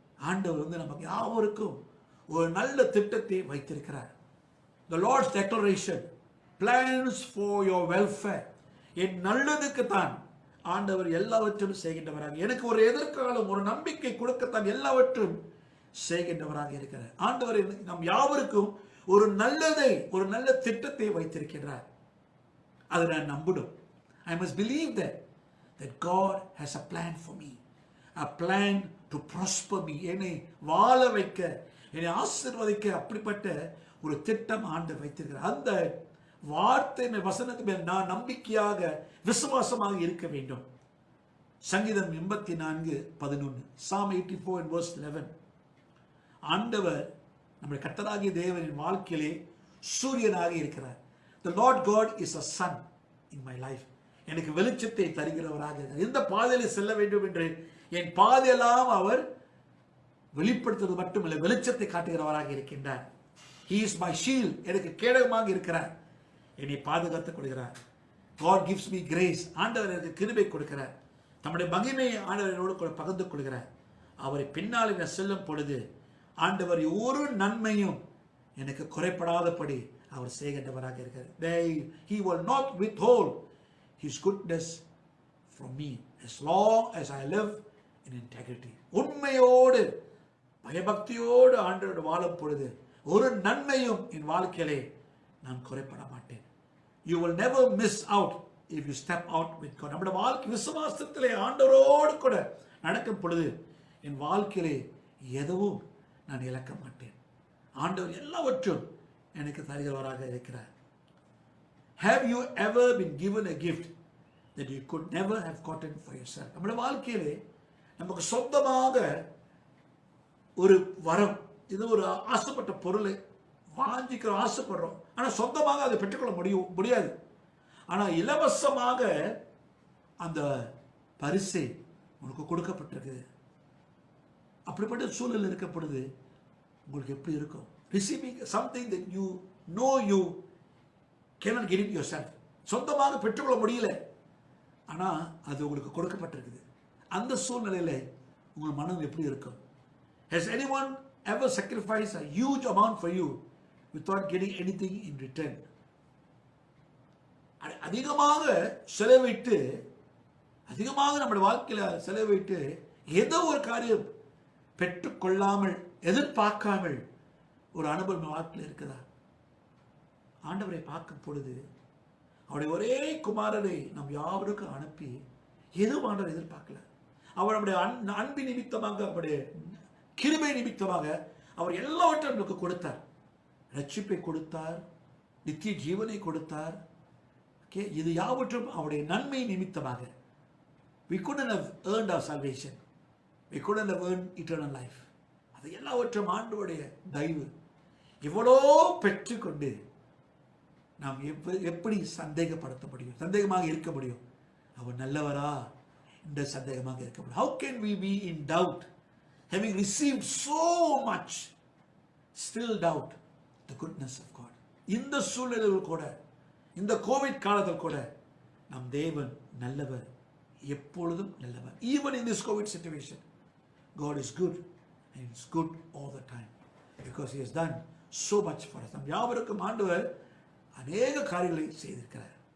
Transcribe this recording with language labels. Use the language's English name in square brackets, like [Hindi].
[Tamil] ஆண்டவர் நமக்கு யாவருக்கும் ஒரு நல்ல திட்டத்தை வைத்திருக்கிறார். [English] The Lord's declaration, plans for your welfare. [Tamil] என் நல்லதுக்கு தான் ஆண்டவர் எல்லாவற்றையும் செய்கின்றவராக, எனக்கு ஒரு எதிர்காலம் ஒரு நம்பிக்கை கொடுக்கத்தான் எல்லாவற்றும் செய்கின்றவராக இருக்கிறார். ஆண்டவர் நம் யாவருக்கும் ஒரு நல்லதை ஒரு நல்ல திட்டத்தை வைத்திருக்கிறார். அதை நான் நம்பணும். [English] I must believe that God has a plan for me, a plan to prosper me. [Tamil] என்னை வாழ வைக்க, என்னை ஆசீர்வதிக்க அப்படிப்பட்ட ஒரு திட்டம் ஆண்டவர் வைத்திருக்கிறார். அந்த வார்த்தை வசனத்து மேல் நான் நம்பிக்கையாக விசுவாசமாக இருக்க வேண்டும். [English] சங்கீதம் 84:11, Psalm 84 and verse 11. [Tamil] ஆண்டவர் நம்முடைய கர்த்தராகிய தேவனின் வாழ்க்கையிலே சூரியனாக இருக்கிறார். [English] The Lord God is a sun in my life. [Tamil] எனக்கு வெளிச்சத்தை தருகிறவராக இருக்கிறார். எந்த பாதையில செல்ல வேண்டும் என்று என் பாதையெல்லாம் அவர் வெளிப்படுத்துவது மட்டுமில்லை, வெளிச்சத்தை காட்டுகிறவராக இருக்கின்றார். [English] He is my shield. [Tamil] எனக்கு கேடகமாக இருக்கிறார், என்னை பாதுகாத்துக் கொள்கிறார். [English] God gives me grace. [Tamil] ஆண்டவர் எனக்கு கிருபை கொடுக்கிறார். தம்முடைய மகிமையை ஆண்டவரோடு பகிர்ந்து கொள்கிறார். அவரை பின்னால் செல்லும் பொழுது ஆண்டவர் ஒரு நன்மையும் எனக்கு குறைப்படாதபடி அவர் செய்கின்றவராக இருக்கிறார். [English] He will not withhold his goodness from me as long as I live in integrity. [Tamil] உண்மையோடு பயபக்தியோடு ஆண்டவரோடு வாழும் பொழுது ஒரு நன்மையும் என் வாழ்க்கையிலே நான் குறைப்பட மாட்டேன். [English] You will never miss out if you step out with God. [Tamil] நம்முடைய வாழ்க்கை விசுவாசத்திலே ஆண்டவரோடு கூட நடக்கும் பொழுது என் வாழ்க்கையிலே எதுவும் நான் இழக்க மாட்டேன். ஆண்டவர் எல்லாவற்றும் எனக்கு தருகிறவராக இருக்கிறார். [English] Have you ever been given a gift that you could never have gotten for yourself? [Tamil] நம்முடைய வாழ்க்கையிலே நமக்கு சொந்தமாக ஒரு வரம், இது ஒரு ஆசைப்பட்ட பொருளை வாஞ்சிக்கிற ஆசைப்படுறோம், ஆனால் சொந்தமாக அதை பெற்றுக்கொள்ள முடியாது. ஆனால் இலவசமாக அந்த பரிசை உனக்கு கொடுக்கப்பட்டிருக்கு. அப்படிப்பட்ட சூழல் இருக்கப்படுது. உங்களுக்கு எப்படி இருக்கும்? [English] Receiving something that you know you cannot get it yourself. [Tamil] சொந்தமாக பெற்றுக்கொள்ள முடியல, ஆனால் அது உங்களுக்கு கொடுக்கப்பட்டிருக்குது. அந்த சூழ்நிலையில் உங்கள் மனம் எப்படி இருக்கும்? [English] Has anyone ever sacrificed a huge amount for you without getting anything in return? [Tamil] அதிகமாக செலவிட்டு அதிகமாக நம்முடைய வாழ்க்கையில செலவிட்டு ஏதோ ஒரு காரியம் பெற்றுக்கொள்ளாமல் எதிர்பார்க்காமல் ஒரு அனுபவம் வாழ்க்கையில் இருக்குதா? ஆண்டவரை பார்க்கும் பொழுது அவருடைய ஒரே குமாரரை நம் யாவருக்கும் அனுப்பி எதுவும் ஆண்டவர் எதிர்பார்க்கல. அவர் நம்முடைய அன்பின் நிமித்தமாக, அவருடைய கிருபை நிமித்தமாக அவர் எல்லாவற்றையும் நமக்கு கொடுத்தார். ரட்சிப்பை கொடுத்தார், நித்திய ஜீவனை கொடுத்தார். இது யாவற்றும் அவருடைய நன்மை நிமித்தமாக. [English] We couldn't have earned our salvation. We couldn't have earned eternal life. [Tamil] அது எல்லாவற்றும் ஆண்டவருடைய தயவு. இவ்வளோ பெற்றுக்கொண்டு நாம் எப்படி சந்தேகப்படுத்த முடியும், சந்தேகமாக இருக்க முடியும்? அவர் நல்லவரா என்ற சந்தேகமாக இருக்க முடியும். [English] How can we be in doubt, having received so much, still doubt the goodness of God? [Tamil] இந்த சூழ்நிலையில் கூட, இந்த கோவிட் காலத்தில் கூட நம் தேவன் நல்லவர், எப்பொழுதும் நல்லவர். [English] Even in this COVID situation, God is good and it's good all the time because He has done so much for us. [Tamil] நம் யாவருக்கும் ஆண்டவர் அநேக காரியங்களை செய்திருக்கிறார்.